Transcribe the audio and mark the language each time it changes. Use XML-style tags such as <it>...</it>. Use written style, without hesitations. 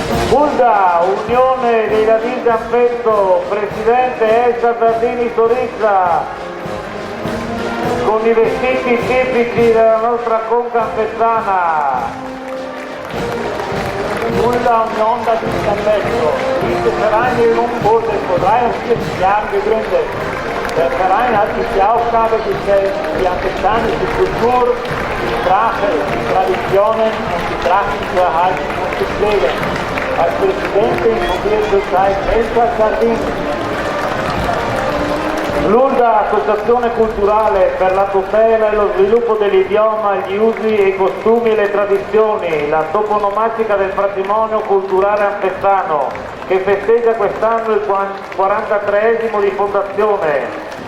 <it>Ulda, Unione dei Lavini Zampetto, presidente Elsa Tardini Sorizza, con i vestiti tipici della nostra conca ampezzana.</it> <de>Ulda Union das Zampetto. Diese Vereinigung wurde vor 43 Jahren gegründet. Der Verein hat sich die Aufgabe gestellt, die ampezzanische Kultur, die Sprache, die Traditionen und die Trachten zu erhalten und zu pflegen. Als Präsidentin fungiert zurzeit Elsa Tardini.</de> <it>L'Ulda, associazione culturale per la tutela e lo sviluppo dell'idioma, gli usi e i costumi e le tradizioni, la toponomastica del patrimonio culturale ampezzano, che festeggia quest'anno il 43esimo di fondazione.</it>